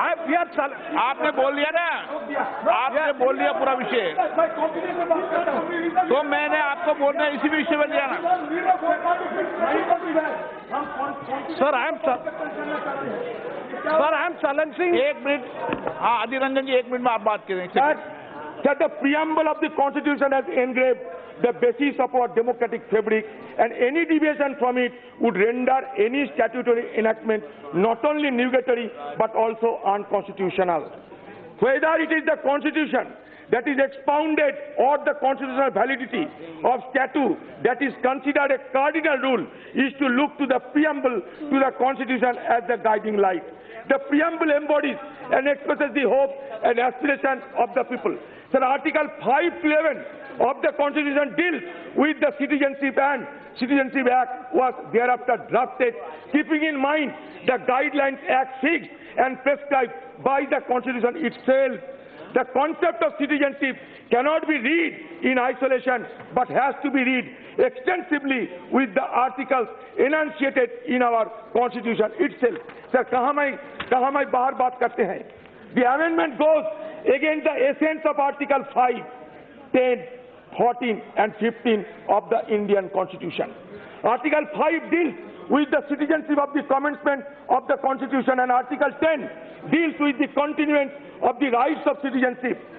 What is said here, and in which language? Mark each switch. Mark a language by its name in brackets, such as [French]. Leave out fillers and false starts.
[Hindi] आपने बोल दिया ना, आपने बोल दिया पूरा विषय, तो मैंने आपको बोलना इसी विषय पर दिया ना। [English] Sir, I am challenging. [Hindi] एक मिनट। हाँ, अधीर रंजन जी, एक मिनट में आप बात करें। [English] That the preamble of the Constitution has engraved the basis of our democratic fabric, and any deviation from it would render any statutory enactment not only nugatory but also unconstitutional. Whether it is the Constitution that is expounded or the constitutional validity of statute that is considered a cardinal rule is to look to the preamble to the Constitution as the guiding light. The preamble embodies and expresses the hope and aspiration of the people. So Article 5 to 11 of the Constitution deals with the Citizenship and Citizenship Act was thereafter drafted, keeping in mind the guidelines Act fixed and prescribed by the Constitution itself. The concept of citizenship cannot be read in isolation, but has to be read extensively with the articles enunciated in our Constitution itself. [Hindi] Sir, कहाँ मैं बाहर बात करते हैं? [English] The amendment goes against the essence of Article 5, 10, 14 and 15 of the Indian Constitution. Article 5 deals with the citizenship of the commencement of the Constitution, and Article 10 deals with the continuance of the rights of citizenship.